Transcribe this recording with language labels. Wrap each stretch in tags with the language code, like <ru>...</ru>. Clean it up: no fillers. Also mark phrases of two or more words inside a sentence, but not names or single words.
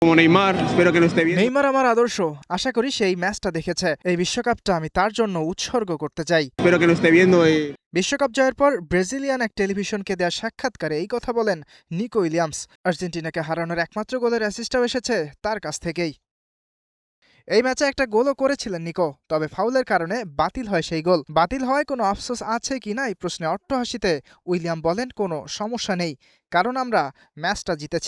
<es>Como Neymar, espero que no esté viendo.</es> <bn>নেইমার আমার আদর্শ, আশা করি সেই ম্যাচটা দেখেছে। এই বিশ্বকাপটা আমি তার জন্য উৎসর্গ করতে চাই।</bn> <es>Espero que no esté viendo.</es> <bn>বিশ্বকাপ জয়ের পর ব্রাজিলিয়ান এক টেলিভিশনকে দেওয়া সাক্ষাৎকারে এই কথা বলেন নিকো উইলিয়ামস। আর্জেন্টিনাকে হারানোর একমাত্র গোলের অ্যাসিস্টটাও এসেছে তার কাছ থেকেই। এই ম্যাচে একটা গোলও করেছিলেন নিকো, তবে ফাউলের কারণে বাতিল হয় সেই গোল। বাতিল হওয়ায় কোনো আফসোস আছে কিনা এই প্রশ্নে অট্টহাসিতে উইলিয়াম বলেন, কোনো সমস্যা নেই, কারণ আমরা ম্যাচটা জিতেছি।</bn>